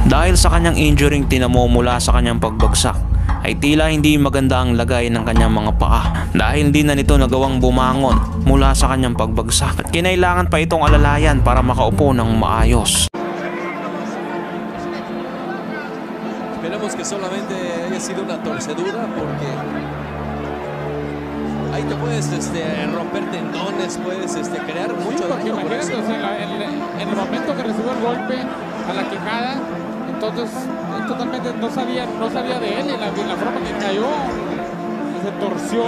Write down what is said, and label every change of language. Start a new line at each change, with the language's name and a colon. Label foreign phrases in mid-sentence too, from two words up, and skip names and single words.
Filipino: Dahil sa kanyang injuring tinamumula sa kanyang pagbagsak, ay tila hindi maganda ang lagay ng kanyang mga paa dahil hindi na nito nagawang bumangon mula sa kanyang pagbagsak at kinailangan pa itong alalayan para makaupo ng maayos.
Spanish: Esperemos que solamente haya sido una torcedura porque ahí te puedes romper tendones, puedes crear mucho Porque daño. Por imagínate, eso. o sea, en el momento que recibió el golpe a la quijada, entonces él totalmente no sabía de él, en la forma que cayó, se torció